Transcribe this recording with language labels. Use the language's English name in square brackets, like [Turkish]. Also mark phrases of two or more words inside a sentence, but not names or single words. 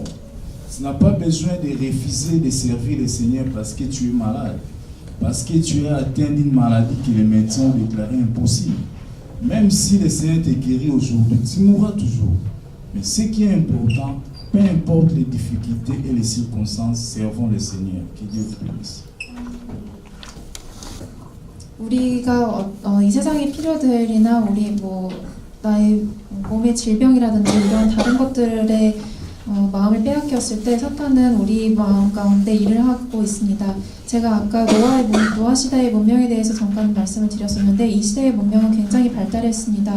[French] Tu n'as pas besoin de refuser de servir le Seigneur parce que tu es malade, parce que tu es atteint d'une maladie que les médecins ont déclarée impossible. Même si le Seigneur te guérit aujourd'hui, tu mourras toujours. Mais ce qui est important, peu importe les difficultés et les circonstances, servons le Seigneur. Que Dieu vous bénisse. [Korean] 우리가 이 세상의 필요들이나 우리 나의 몸의 질병이라든지 이런 다른 것들에 마음을 빼앗겼을 때 사탄은 우리 마음 가운데 일을 하고 있습니다. 제가 아까 노아 시대의 문명에 대해서 잠깐 말씀을 드렸었는데 이 시대의 문명은 굉장히 발달했습니다.